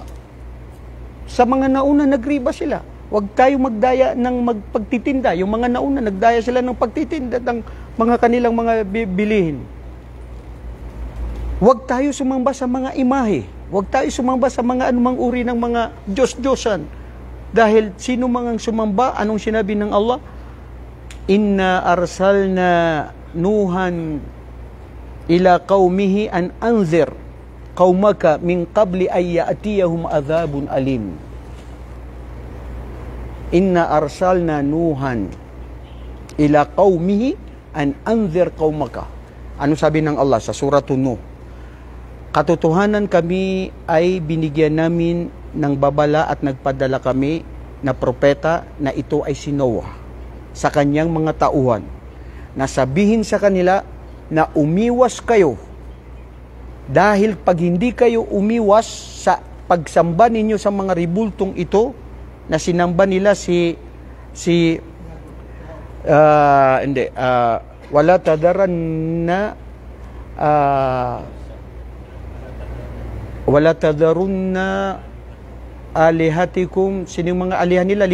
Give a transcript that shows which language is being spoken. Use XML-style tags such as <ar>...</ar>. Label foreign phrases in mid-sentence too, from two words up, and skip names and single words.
<tl>Sa mga nauna, nagriba sila. Huwag tayo magdaya ng magpagtitinda. Yung mga nauna, nagdaya sila ng pagtitinda ng mga kanilang mga bilihin. Huwag tayo sumamba sa mga imahe. Huwag tayo sumamba sa mga anumang uri ng mga Diyos-Diyosan. Dahil sino mang sumamba, anong sinabi ng Allah?</tl> <ar>إنا أرسلنا نوحا إلى قومه أن أنذر قومك من قبل أن يأتيهم عذاب أليم. إنا أرسلنا نوحا إلى قومه أن أنذر قومك.</ar> <tl>Ano sabi ng Allah sa surah Nuh? Katotohanan kami ay binigyan namin ng babala at nagpadala kami na propeta na ito ay si Noah sa kanyang mga tauhan, na sabihin sa kanila na umiwas kayo, dahil pag hindi kayo umiwas sa pagsamba ninyo sa mga ribultong ito na sinamba nila</tl> <ar>ولا تذرن آلهتكم,</ar> <tl>sino yung mga alihan nila?</tl>